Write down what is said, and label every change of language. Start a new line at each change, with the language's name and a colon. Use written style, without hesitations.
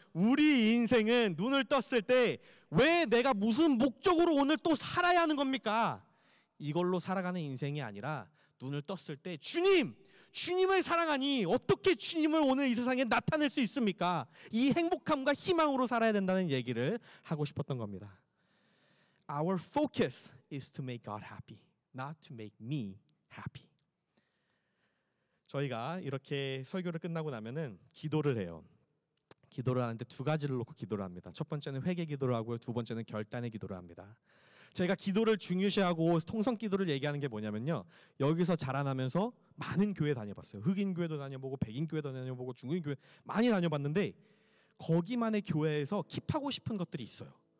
Korean: 우리 인생은 눈을 떴을 때 왜 내가 무슨 목적으로 오늘 또 살아야 하는 겁니까? 이걸로 살아가는 인생이 아니라 눈을 떴을 때 주님을 사랑하니 어떻게 주님을 오늘 이 세상에 나타낼 수 있습니까? 이 행복함과 희망으로 살아야 된다는 얘기를 하고 싶었던 겁니다.
English: Our focus is to make God happy, not to make me happy.
Korean: 저희가 이렇게 설교를 끝나고 나면은 기도를 해요. 기도를 하는데 두 가지를 놓고 기도를 합니다. 첫 번째는 회개 기도를 하고요. 두 번째는 결단의 기도를 합니다. 저희가 기도를 중요시하고 통성 기도를 얘기하는 게 뭐냐면요. 여기서 자라나면서 많은 교회 다녀봤어요. 흑인 교회도 다녀보고 백인 교회도 다녀보고 중국인 교회 많이 다녀봤는데 거기만의 교회에서 킵하고 싶은 것들이 있어요.